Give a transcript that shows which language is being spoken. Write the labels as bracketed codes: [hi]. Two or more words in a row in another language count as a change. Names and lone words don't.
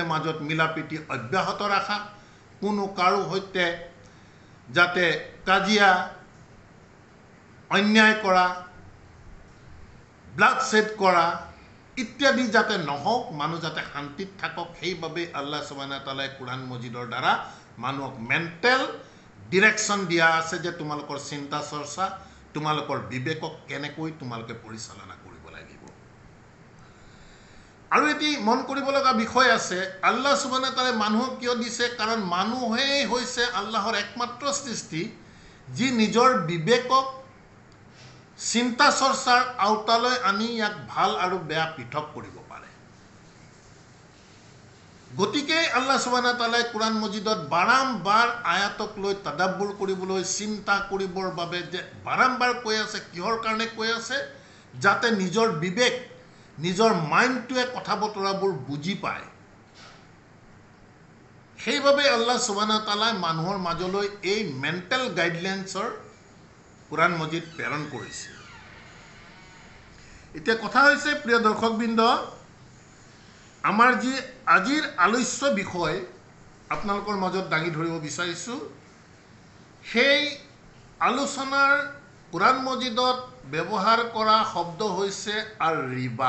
[as] মাজত মিলাপ্ৰীতি অব্যাহত ৰাখা কোনো কাৰো সৈতে যাতে কাজিয়া অন্যায় কৰা [en] blood shed [as] কৰা ইত্যাদি যাতে নহওক মানুহ যাতে শান্তিত থাকক সেইভাবে [ar] الله سبحانه وتعالى [as] কোরআন মজিদৰ দ্বাৰা মানুহক [en] mental direction [as] দিয়া আছে যে তোমালোকৰ চিন্তা চৰ্চা তোমালোকৰ বিবেকক কেনেকৈ তোমালোকে পৰিচালনা কৰিব লাগিব আৰু এটি মন কৰিব লগা বিষয় আছে [ar] الله سبحانه وتعالى [as] মানুহক কিয় দিছে কাৰণ মানুহেই হৈছে আল্লাহৰ একমাত্ৰ সৃষ্টি যি নিজৰ বিবেকক চিন্তা চৰ্চাৰ আওতালৈ আনি ইয়াক ভাল আৰু বেয়া পৃথক কৰিব পাৰে গতিকে [ar] الله سبحانه وتعالى [as] কোরআন মজিদত বাৰম্বাৰ আয়াতক লৈ তাদাব্বুৰ কৰিবলৈ চিন্তা কৰিবৰ বাবে যে বাৰম্বাৰ কৈ আছে কিহৰ কাৰণে কৈ আছে যাতে নিজৰ বিবেক নিজৰ মাইণ্ডটোৱে কথা বতৰাবোৰ বুজি পায় সেইভাবে [ar] الله سبحانه وتعالى [as] মানুহৰ মাজলৈ এই [en] mental guidelines [as] কোরআন মজিদ প্ৰেৰণ কৰিছে এতিয়া কথা হৈছে প্ৰিয় দৰ্শকবৃন্দ, আমাৰ যি আজিৰ আলোচ্য বিষয় আপোনালোকৰ মাজত দাঙি ধৰিব বিচাৰিছোঁ, সেই আলোচনাৰ কোৰাণ মজিদত ব্যৱহাৰ কৰা শব্দ হৈছে আৰ ৰিবা।